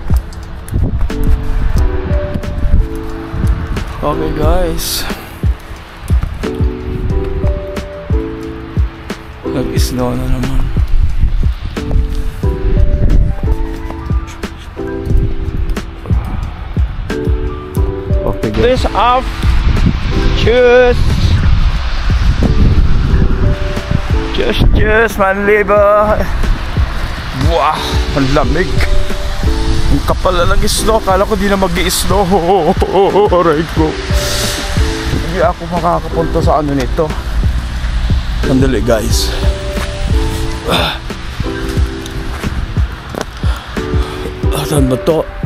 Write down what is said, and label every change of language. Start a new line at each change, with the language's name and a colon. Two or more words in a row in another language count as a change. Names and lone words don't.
English: Okay guys,
Filipino: nag-snow na naman.
English: Okay guys, off.
German: Tschüss. Tschüss mein Lieber.
Filipino: Wah, ang lamig. Ang kapal na nag-snow. Kala ko di na mag-i-snow. Aray ko. Hindi ako makakapunta sa ano nito. Sandali guys. Saan ba to?